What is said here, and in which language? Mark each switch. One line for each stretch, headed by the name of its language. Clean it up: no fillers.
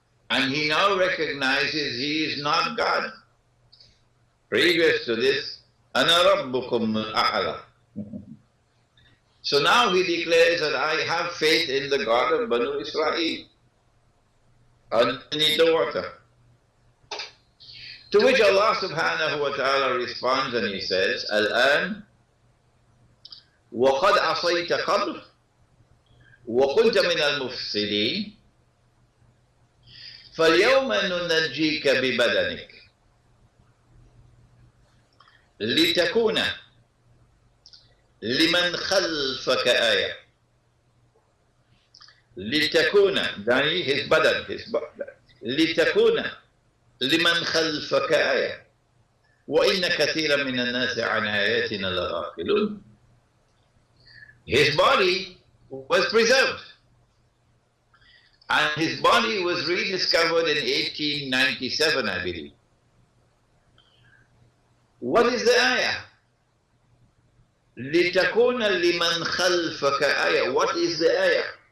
English: And he now recognizes he is not God. Previous to this,
Arabic: أَنَا رَبُّكُمْ الْأَعْلَى.
English: So now he declares that I have faith in the God of Banu Israel underneath the water. To which Allah subhanahu wa ta'ala responds and he says,
Arabic: الآن وقد عصيت قبل وكنت من المفسدين فاليوم ننجيك ببدنك لتكون لمن خلفك آية. لتكون يعني
English: his
Arabic: بدن, لتكون لمن خلفك آية وإن كثيرا من الناس عن آياتنا لغافلون.
English: His body was preserved and his body was rediscovered in 1897, I believe. What is the ayah?
Arabic: لِتَكُونَ لِمَنْ خَلْفَكَ آيَةً.
English: What is the ayah?